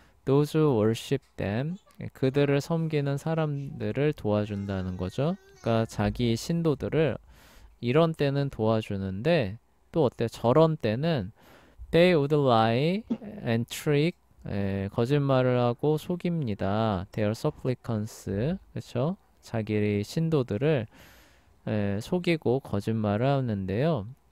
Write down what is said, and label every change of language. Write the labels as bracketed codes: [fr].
[en] Those who worship them [ko] 그들을 섬기는 사람들을 도와준다는 거죠. 그러니까 자기 신도들을 이런 때는 도와주는데 또 어때? 저런 때는 [en] they would lie and trick [ko] 거짓말을 하고 속입니다. [en] Their supplicants, 그쵸? [ko] 자기 신도들을 속이고 거짓말을 하는데요.